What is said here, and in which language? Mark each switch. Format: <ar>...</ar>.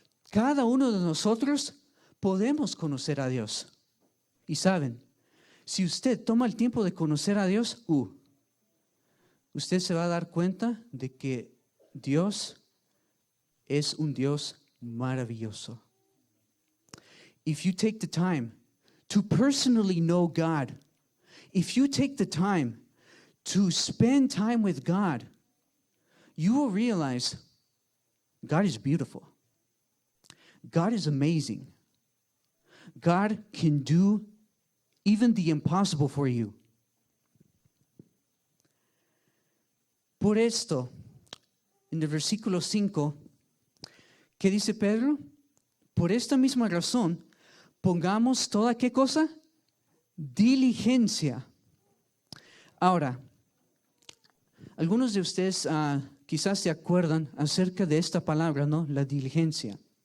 <es>Cada uno de nosotros podemos conocer a Dios. Y saben, si usted toma el tiempo de conocer a Dios, usted se va a dar cuenta de que Dios es un Dios maravilloso.</es> <en>If you take the time to personally know God, if you take the time to spend time with God, you will realize God is beautiful. God is amazing. God can do even the impossible for you.</en> <es>Por esto, en el versículo 5, ¿qué dice Pedro? Por esta misma razón, pongamos toda, ¿qué cosa? Diligencia. Ahora, algunos de ustedes quizás se acuerdan acerca de esta palabra, ¿no? La diligencia.</es>